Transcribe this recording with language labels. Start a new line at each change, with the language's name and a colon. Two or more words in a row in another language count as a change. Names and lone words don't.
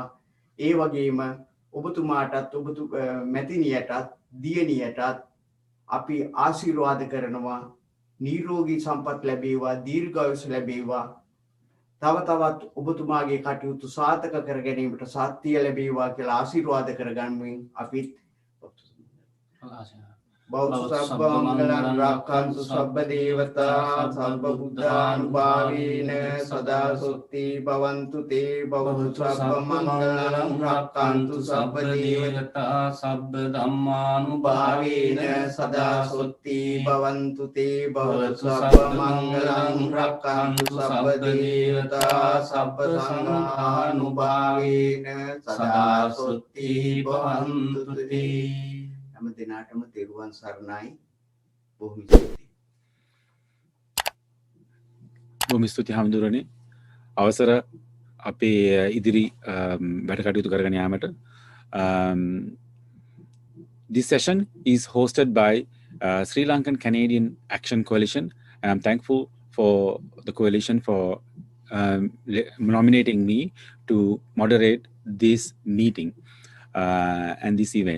Sinhala: ඒ වගේම ඔබතුමාටත් මැතිණියටත් දියණියටත් අපි ආශිර්වාද කරනවා. නිරෝගී සම්පත් ලැබේවා, දීර්ඝායුෂ ලැබේවා. තව තවත් ඔබතුමාගේ කටයුතු සාර්ථක කර ගැනීමට ශක්තිය ලැබේවා කියලා ආශිර්වාද කරගන්මින් අපිත්
Pali: බෞද්ධ සබ්බ මංගලං රක්ඛන්තු සබ්බ දේවතා සබ්බ බුද්ධානුභාවේන සදා සොත්ති භවන්තු තේ බෞද්ධ සබ්බ මංගලං රක්ඛන්තු සබ්බ දේවතා සබ්බ ධම්මානුභාවේන සදා සොත්ති භවන්තු තේ බෞද්ධ සබ්බ මංගලං රක්ඛන්තු සබ්බ දේවතා සබ්බ සංඝානුභාවේන සදා සොත්ති භවන්තු තේ.
Sinhala: හැම දිනාටම තෙරුවන් සරණයි. බොහොම ස්තුතියි. බොහොම ස්තුතියි හාමුදුරනේ. අවසර අපේ ඉදිරි වැඩ කටයුතු කරගෙන යාමට.
English: This session is hosted by Sri Lankan Canadian Action Coalition, and I'm thankful for the coalition for nominating me to moderate this meeting and this event.